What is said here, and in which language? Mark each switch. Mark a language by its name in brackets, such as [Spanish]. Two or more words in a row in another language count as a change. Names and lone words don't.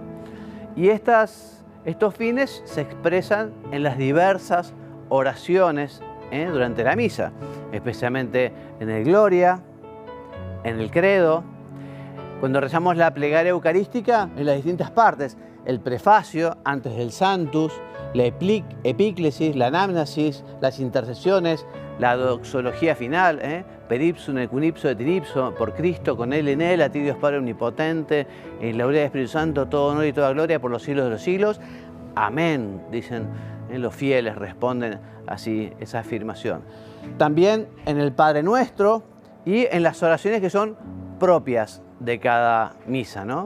[Spanish] Y estos fines se expresan en las diversas oraciones durante la misa, especialmente en el Gloria, en el Credo, cuando rezamos la plegaria eucarística en las distintas partes, el prefacio antes del Sanctus, la epíclesis, la anamnesis, las intercesiones, la doxología final, [Latin] per ipsum et cum ipso et in ipso, [Spanish] por Cristo, con Él, en Él, a ti Dios Padre Omnipotente, en la gloria del Espíritu Santo, todo honor y toda gloria por los siglos de los siglos. Amén, dicen los fieles, responden así esa afirmación. También en el Padre Nuestro y en las oraciones que son propias de cada misa, ¿no?